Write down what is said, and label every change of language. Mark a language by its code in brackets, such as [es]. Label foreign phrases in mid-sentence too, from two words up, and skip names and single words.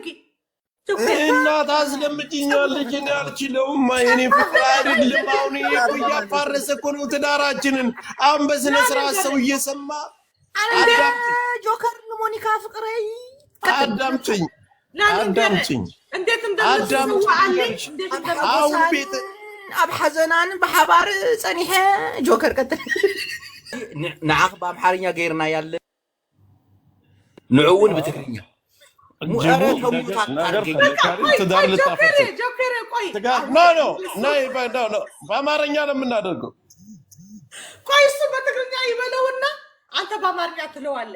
[am] እናት አስለምጪኛለች እኔ አልችለውም የኔ ፍቅር አይደለም አሁን እያፋረሰ እኮ ነው ትዳራችንን አሁን በስነ ስርዓት ሰው እየሰማ ጆከር ሞኒካ ፍቅሬ አዳምጪኝ እንዴት እንደምትሰዋለች [ti] አሁን ቤት ኣብ ሓዘናን በሓባር ፀኒሐ ጆከር ቀጥል ንዓኽ በአምሓርኛ ገይርና ያለ ንዕውን በትግርኛ [am] በአማርኛ ነው የምናደርገው ቆይ እሱ በትግርኛ ይበለውና አንተ በአማርኛ ትለዋለህ